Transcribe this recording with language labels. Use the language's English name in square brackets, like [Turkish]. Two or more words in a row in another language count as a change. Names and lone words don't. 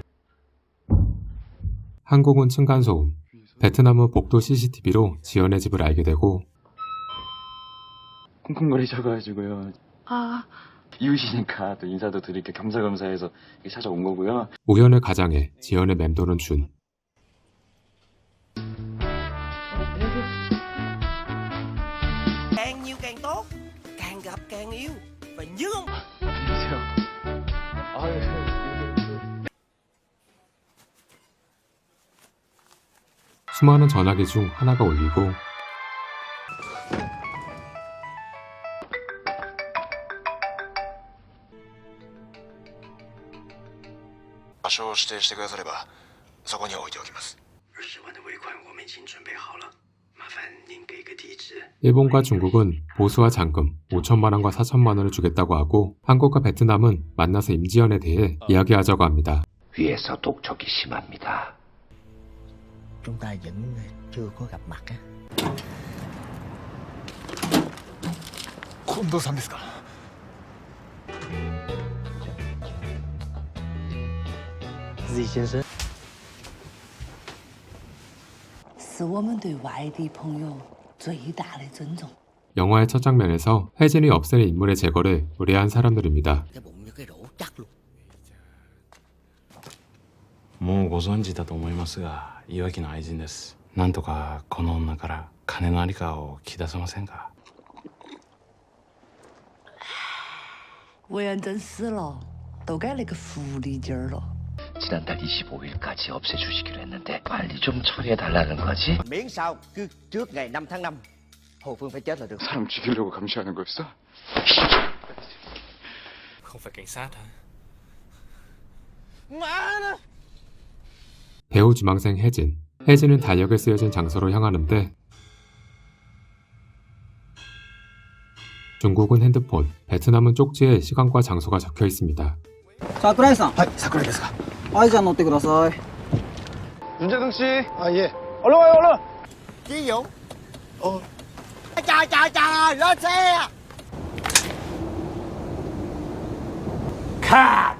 [Korean] 한국은 층간소음, 베트남은 복도 CCTV로 지연의 집을 알게 되고 쿵쿵거리셔가지고요. 이웃이니까 또 인사도 드릴게 겸사겸사해서 찾아온 거고요. 우연을 가장해 지연을 맴도는 준. [Vietnamese] Càng nhiều càng tốt, càng gặp càng yêu và nhớ. [Korean] 안녕하세요. 수많은 전화기 중 하나가 울리고 [Japanese] 場所を指定してくださればそこに置いておきます。 [Korean] 일본과 중국은 보수와 잔금 5천만 원과 4천만 원을 주겠다고 하고 한국과 베트남은 만나서 임지연에 대해 이야기하자고 합니다. 위에서 독촉이 심합니다. [Vietnamese] Chúng ta vẫn chưa có gặp mặt á. [Japanese] 近藤さんですか？ [Chinese] Di 先生。是我们对外地朋友最大的尊重。 [Korean] 영화의 첫 장면에서 혜진이 없애는 인물의 제거를 의뢰한 사람들입니다. [Vietnamese] Cái bụng như cái rổ chắc luôn. [Japanese] もうご存知だと思いますが、岩木の愛人です。なんとかこの女から金のありかを聞き出せませんか？ [Chinese] 委员真死了，都该那个狐狸精儿了。 [Korean] 지난달 25일까지 없애주시기로 했는데 빨리 좀 처리해달라는 거지? [Vietnamese] Miễn sao cứ trước ngày 5 tháng 5 Hồ Phương phải chết là được. [Korean] 사람 죽이려고 감시하는 거였어? [Vietnamese] Không phải cảnh sát hả? [Korean] 배우 지망생 혜진. 혜진은 달력에 쓰여진 장소로 향하는데 중국은 핸드폰, 베트남은 쪽지에 시간과 장소가 적혀 있습니다. [Japanese] 桜井さん。はい、桜井ですか。はい、じゃあ乗ってください。 [Korean] 윤재동 씨. 아 예. 얼른 와요 얼른. [Vietnamese] Chí Dũng. Trời trời trời, lên xe. [Korean] 컷!